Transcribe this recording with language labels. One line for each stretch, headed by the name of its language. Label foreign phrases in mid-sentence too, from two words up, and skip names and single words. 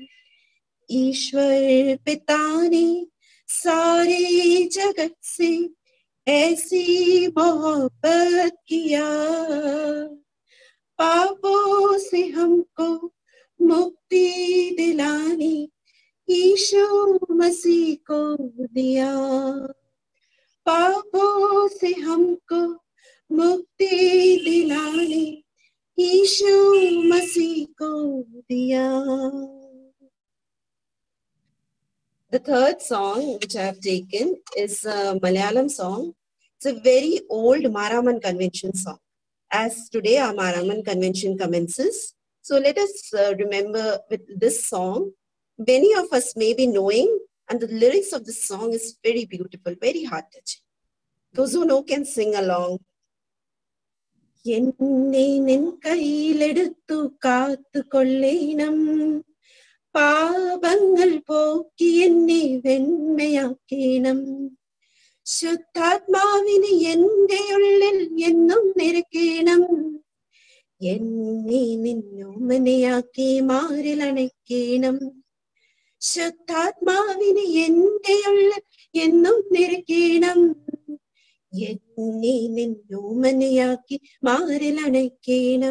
Hindi: ईश्वर पिता ने सारे जगत से ऐसी मोहब्बत किया, पापों से हमको मुक्ति दिलानी यीशु मसीह को दिया। पापों से हमको मुक्ति दिलाने यीशु मसीह को दिया।
English: The third song which I have taken is a Malayalam song. It's a very old Maraman convention song. As today our Maraman convention commences, so let us remember with this song. Many of us may be knowing, and the lyrics of this song is very beautiful, very heart-touching. Those who know can sing along.
Malayalam: എന്നെ നിൻ കയ്യിലെടുത്ത് കാത്തുകൊള്ളേണം, പാപങ്ങൾ പോക്കി എന്നെ വെണ്മയാക്കേണം. ശുദ്ധാത്മാവിന് എന്റെ ഉള്ളിൽ എന്നും നിറയ്ക്കണം, എന്നെ നിന്നോമനയാക്കി മാറിൽ അണയ്ക്കണം. ശുദ്ധാത്മാവിന് എന്റെ ഉള്ളിൽ എന്നും നിറയ്ക്കണം, എന്നെ നിന്നോമനയാക്കി മാറിൽ അണയ്ക്കണം.